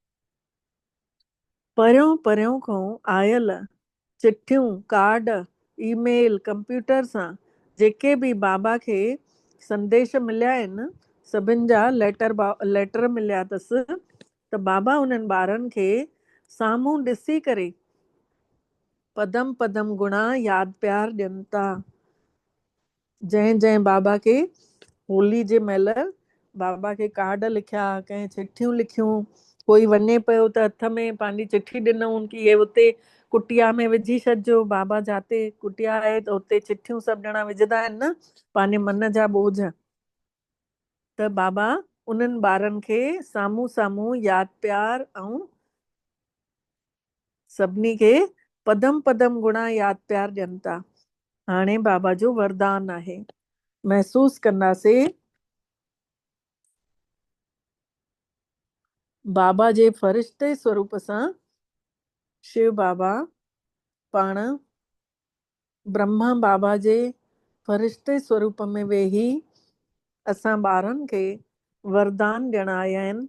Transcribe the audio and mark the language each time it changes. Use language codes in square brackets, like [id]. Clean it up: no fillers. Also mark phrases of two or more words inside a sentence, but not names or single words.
[sd] परियों परियों खां आयल चिठियूं, कार्ड, ईमेल, कंप्यूटर सां जेके बि बाबा खे संदेश मिलिया आहिनि, सभिनि जा लेटर मिलिया अथसि, त बाबा उन्हनि ॿारनि खे साम्हूं ॾिसी करे पदम पदम गुणा यादि प्यार ॾियनि था। जंहिं जंहिं बाबा खे होली जे महिल बाबा खे कार्ड लिखिया, कंहिं चिठियूं लिखियूं, कोई वञे पियो त हथ में पंहिंजी चिठी ॾिनऊं कि हे उते कुटिया में विझी छॾिजो, बाबा जाते कुटिया आहे त उते चिठियूं सभु ॼणा विझंदा आहिनि न पंहिंजे मन जा बोझ। त बाबा उन्हनि ॿारनि खे साम्हूं साम्हूं यादि प्यार ऐं सभिनी खे पदम पदम गुणा यादि प्यार ॾियनि था। हाणे बाबा जो वरदान आहे, महसूस कंदासीं बाबा जे फ़रिश्ते स्वरूप सां शिव बाबा पाण ब्रह्मा बाबा जे फ़रिश्ते स्वरूप में वेही असां ॿारनि खे वरदान ॾियण आया आहिनि।